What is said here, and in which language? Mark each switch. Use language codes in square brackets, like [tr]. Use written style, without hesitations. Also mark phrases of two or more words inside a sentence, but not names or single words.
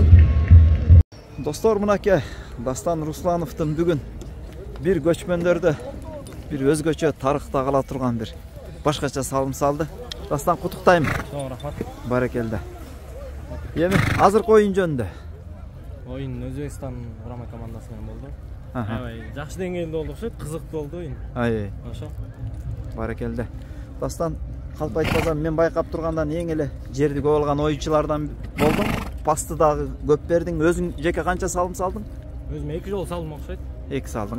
[ky] Достор, мынакей Дастан Руслановдун бүгүн бир көчмөндөрдө бир өзгөчө тарыхта кала турган бир башкача салым салды. Дастан, куттуктайм. Чоң рахмат. Баракелде. Эми азыркы оюн жөнүндө. Оюн Өзбекстан курама командасы менен болду. Aябай жакшы деңгээлде болду окшойт, кызыктуу болду oyun. Ай. Ошо. Баракелде. Дастан, калп айтпасам, мен байкап тургандан эң эле жерди көп алган оюнчулардан болдуң. Пасты дагы көп бердиң. Өзүң жеке канча салым салдың? Өзүм 2 жол салдым окшойт. 2 салдың, а?